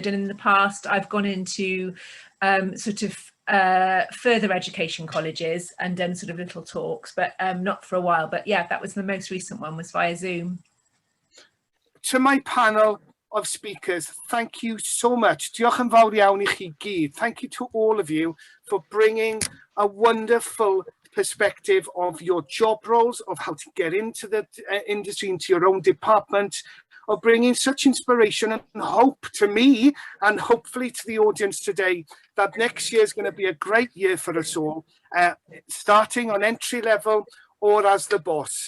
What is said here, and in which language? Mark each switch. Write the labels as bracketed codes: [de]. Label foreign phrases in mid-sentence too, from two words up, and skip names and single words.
[en] And in the past, I've gone into sort of further education colleges and done sort of little talks, but not for a while. But yeah, that was the most recent one, was via Zoom. To my panel of speakers, thank you so much. [cy] Diolch yn fawr iawn I chi gyd. [en] Thank you to all of you for bringing a wonderful perspective of your job roles, of how to get into the industry, into your own department, of bringing such inspiration and hope to me, and hopefully to the audience today, that next year is going to be a great year for us all, starting on entry level or as the boss.